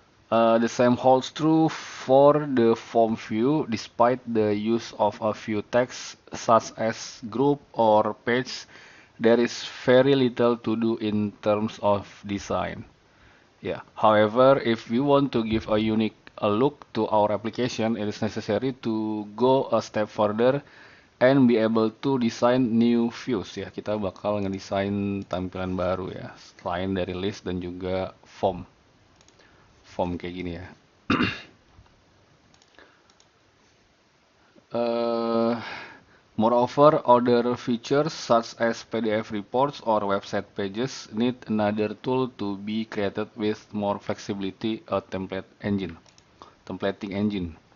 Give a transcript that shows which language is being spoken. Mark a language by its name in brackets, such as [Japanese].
[English] The same holds true for the form view, despite the use of a few texts such as group or page, there is very little to do in terms of design. Yeah. However, if we want to give a unique look to our application, it is necessary to go a step further and be able to design new views ya. [Indonesian] Kita bakal ngedesain tampilan baru ya, selain dari list dan juga form kayak gini ya. [English] Uh, Moreover, other features such as PDF reports or website pages need another tool to be created with more flexibility, a templating engine.